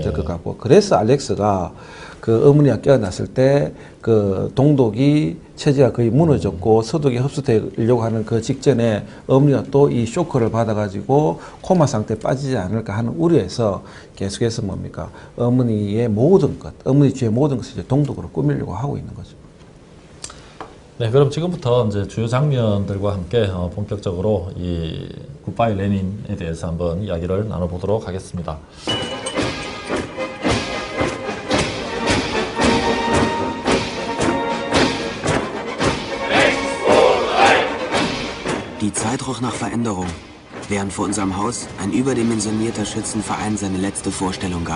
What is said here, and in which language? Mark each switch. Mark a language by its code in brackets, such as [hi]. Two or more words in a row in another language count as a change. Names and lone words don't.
[ko] 될 것 같고, 그래서 알렉스가 그 어머니가 깨어났을 때 그 동독이 체제가 거의 무너졌고 서독이 흡수되려고 하는 그 직전에 어머니가 또 이 쇼크를 받아가지고 코마 상태에 빠지지 않을까 하는 우려에서 계속해서 뭡니까 어머니의 모든 것, 어머니 주의 모든 것을 이제 동독으로 꾸미려고 하고 있는 거죠. 네, 그럼 지금부터 이제 주요 장면들과 함께 본격적으로 이 굿바이 레닌에 대해서 한번 이야기를 나눠보도록 하겠습니다. [de] Die Zeit roch nach Veränderung, während vor unserem Haus ein überdimensionierter Schützenverein seine letzte Vorstellung gab.